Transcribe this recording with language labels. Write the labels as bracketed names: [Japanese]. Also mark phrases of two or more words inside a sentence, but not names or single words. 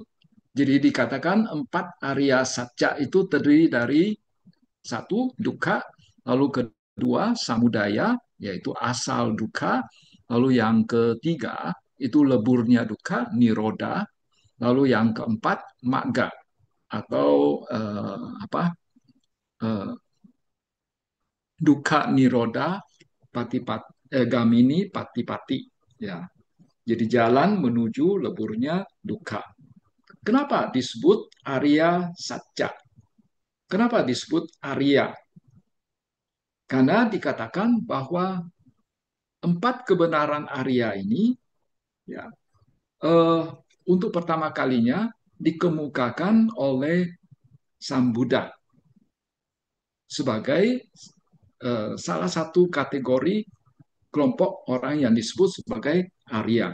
[Indonesian] Jadi dikatakan 4 Arya Satya itu terdiri dari 1 dukkha, lalu kedua samudaya, yaitu asal dukkha, lalu yang ketiga itu leburnya dukkha, niroda, lalu yang keempat magga atau [Pali] dukkha niroda gamini patipati, [Indonesian] ya. Jadi jalan menuju leburnya dukkha. Kenapa disebut Arya Satya? Kenapa disebut Arya? Karena dikatakan bahwa 4 kebenaran Arya ini, ya, untuk pertama kalinya dikemukakan oleh Sang Buddha sebagai salah satu kategori kelompok orang yang disebut sebagai Arya.